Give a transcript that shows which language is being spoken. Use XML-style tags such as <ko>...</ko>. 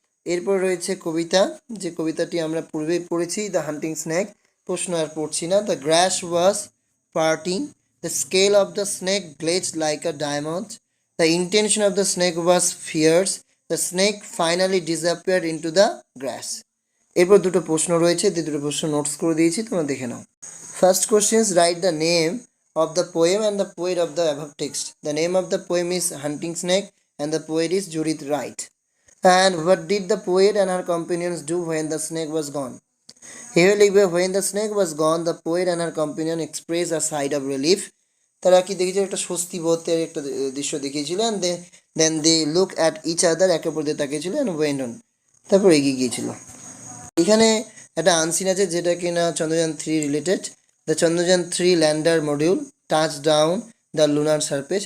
<bn>এরপর রয়েছে কবিতা, যে কবিতাটি আমরা পূর্বেই পড়েছি, দ্য হান্টিং স্নেক। প্রশ্ন আর পড়ছি না।</bn> <en>The grass was parting, the scale of the snake glazed like a diamond, the intention of the snake was fierce, the snake finally disappeared into the grass.</en> <bn>এরপর দুটো প্রশ্ন রয়েছে, দুটো প্রশ্ন নোটস করে দিয়েছি, তোমরা দেখে নাও।</bn> <en>First question, write the name of the poem and the poet of the above text. The name of the poem is Hunting Snake and the poet is Judith Wright. And what did the poet and her companions do when the snake was gone? Here</en> <bn>লিখবে,</bn> <en>when the snake was gone, the poet and her companion expressed a sigh of relief.</en> <bn>তারা কি দেখেছিল? একটা স্বস্তি বোধের একটা দৃশ্য দেখিয়েছিল।</bn> <en>and then they look at each other,</en> <bn>একে অপর দিকে তাকিয়েছিল,</bn> <en>and went on,</en> <bn>তারপর এগিয়ে গিয়েছিল। এখানে একটা আনসিন আছে যেটা কিনা Chandrayaan 3 related.</bn> <en>The Chandrayaan 3 lander module touch down the lunar surface.</en>